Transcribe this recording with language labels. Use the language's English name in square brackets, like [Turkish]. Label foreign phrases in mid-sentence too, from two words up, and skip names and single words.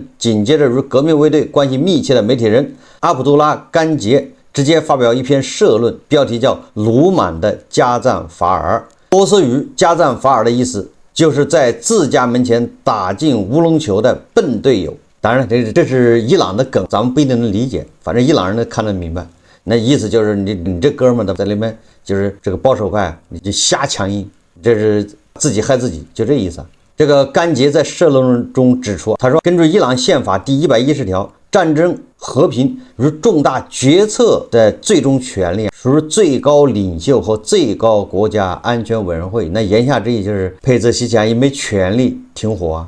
[Chinese] 緊接着與革命衛隊關係密切的媒體人阿卜杜拉甘傑直接發表一篇社論，標題叫魯莽的加贊法爾。波斯語加贊法爾的意思就是在自家門前打進烏龍球的笨隊友。當然這是伊朗的梗，咱們不一定能理解，反正伊朗人都看得明白。那意思就是你這哥們的在裡面就是這個保守派，你就瞎強硬，這是自己害自己，就這意思。這個甘傑在社論中指出，他說根據伊朗憲法第110條，戰爭和平與重大決策的最終權力屬於最高領袖和最高國家安全委員會。那言下之意就是佩澤西奇揚也沒權利停火啊！